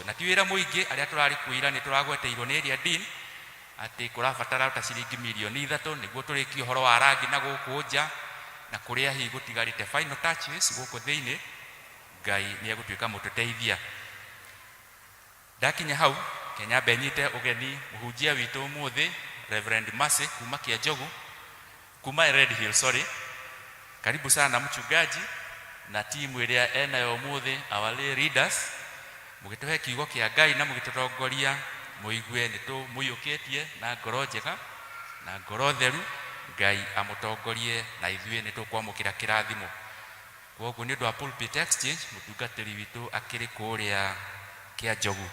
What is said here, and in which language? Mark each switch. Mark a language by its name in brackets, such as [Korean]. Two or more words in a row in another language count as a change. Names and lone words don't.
[Kikuyu] Na ti wĩra mũingĩ, arĩa tũrarĩ kwĩra nĩ tũragweteirwo nĩ [English] area dean [Kikuyu] atĩ kũrabatara ta ciringi mirioni 3 nĩguo tũrĩkie ũhoro wa rangi na gũkũ nja, na kũrĩa hihi gũtigarĩte [English] final touches [Kikuyu] gũkũ thĩinĩ, Ngai nĩ egũtuĩka mũtũteithia. Ndakinya hau Kenyamba nyite ũgeni mũhunjia witũ ũmũthĩ Reverend Mercy kuma Kĩanjogu, kuma Red Hill, sorry. [Swahili] Karibu sana mchungaji na timu [Kikuyu] ĩrĩa enayo ũmũthĩ, [English] our lay leaders, [Kikuyu] mũgĩtũhe kiugo kĩa Ngai na mũgĩtũtongoria mũigue nĩ tũmũiyũkĩtie na ngoro njega na ngoro theru. Ngai amũtongorie na ithuĩ nĩ tũkwamũkĩra kĩrathimo. Koguo nĩ ũndũ wa [English] pulpit exchange, [Kikuyu] mũtungatĩri witũ akĩrĩ kũrĩa Kĩanjogu.